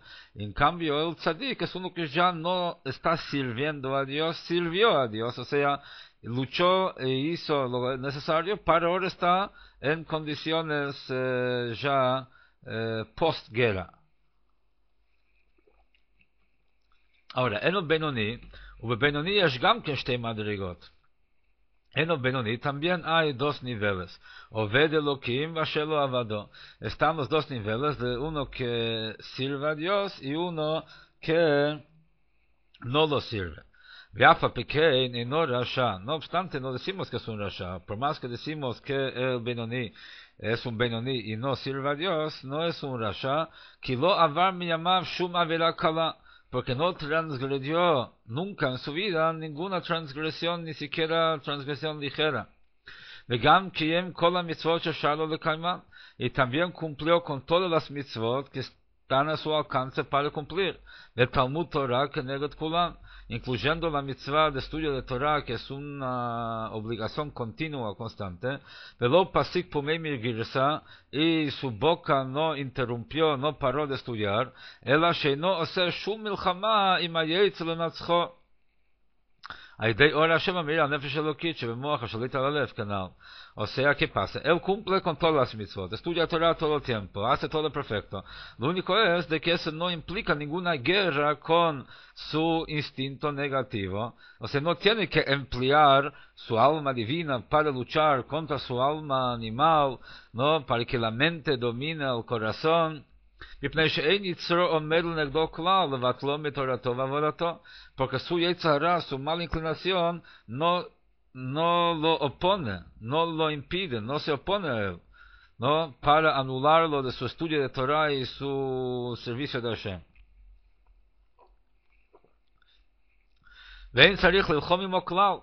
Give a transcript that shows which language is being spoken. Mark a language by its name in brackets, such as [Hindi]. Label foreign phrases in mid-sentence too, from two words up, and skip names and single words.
[Spanish] En cambio, el Tzadik es uno que ya no está sirviendo a Dios, sirvió a Dios, o sea, luchó e hizo lo necesario, pero ahora está en condiciones ya post-guerra. Ahora, en el Benoni, [Hebrew] ובבינוני יש גם כן שתי מדרגות. [Spanish] En el Benoni también hay dos niveles, [Hebrew] עובד אלוהים ואשר לא עבדו. [Spanish] Están los dos niveles de uno que sirve a Dios y uno que no lo sirve. [Hebrew] ואף על פי כן אינו רשע. [Spanish] No obstante, no decimos que es un rasha. Por más que decimos que el Benoni es un Benoni y no sirve a Dios, no es un rasha, [Hebrew] כי לא עבר מימיו שום עבירה קלה. [Spanish] Porque no transgredió nunca en su vida ninguna transgresión, ni siquiera transgresión ligera. [Hebrew] וגם קיים כל המצוות שאפשר לו לקיימן, [Spanish] y también cumplió con todas las mitzvot que están a su alcance para cumplir. [Hebrew] ותלמוד תורה כנגד כולם, [Spanish] incluyendo la mitzvah de estudio de Torah, que es una obligación continua, constante. [Hebrew] ולא פסיק פומי מגרסה, [Spanish] y su boca no interrumpió, no paró de estudiar, [Hebrew] אלא שאינו עושה שום מלחמה עם היצר לנצחו. על ידי אור השם המאיר על נפש אלוקית שבמוח השליט על הלב כנ"ל. [Spanish] O sea, ¿qué pasa? Él cumple con todas las mitzvot, estudia Torah todo el tiempo, hace todo perfecto. Lo único es de que eso no implica ninguna guerra con su instinto negativo. O sea, no tiene que emplear su alma divina para luchar contra su alma animal, ¿no? Para que la mente domine el corazón. [Hebrew] מפני שאין יצרו עומד לנגדו כלל לבטלו מתורתו ועבודתו, [Spanish] porque su [Hebrew] יצר הרע, [Spanish] su mala inclinación, no lo opone, no lo impide, no se opone a él, ¿no? Para anularlo de su estudio de Torah y su servicio de Hashem. [Hebrew] ואין צריך להלחם עמו כלל.